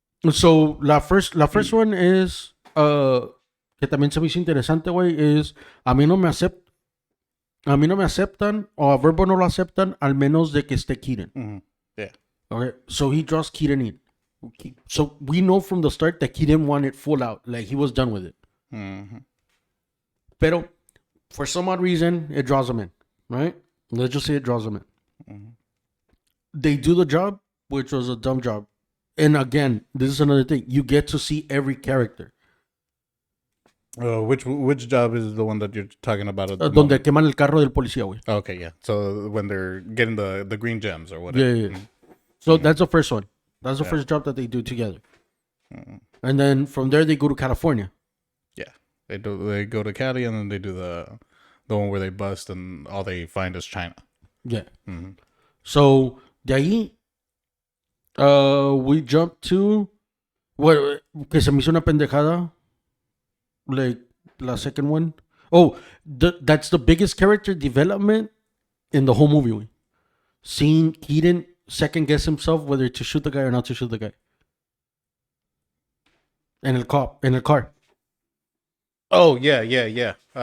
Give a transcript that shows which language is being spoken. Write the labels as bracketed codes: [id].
[es] So la first one is que también se me hizo interesante, güey, is a mí no me aceptan o a Verbo no lo aceptan al menos de que esté Keaton. [en] Yeah. Okay, so he draws Keaton in. So we know from the start that Keaton wanted full out, like he was done with it. Pero for some odd reason, it draws him in, right? Let's just say it draws him in. They do the job, which was a dumb job. And again, this is another thing. You get to see every character. Which job is the one that you're talking about? At the [es] Donde [en] moment? [es] queman el carro del policía, güey. [en] Okay, yeah. So when they're getting the green gems or whatever. Yeah. So that's the first one. That's the first job that they do together. And then from there, they go to California. Yeah. They go to Cali, and then they do the one where they bust and all they find is China. Yeah. [es] So de ahí, we jump to what que se me hizo una pendejada. [en] Like la second one. Oh, that's the biggest character development in the whole movie. Güey. Seeing Keaton second guess himself whether to shoot the guy or not to shoot the guy. In el car. Oh yeah, yeah, yeah.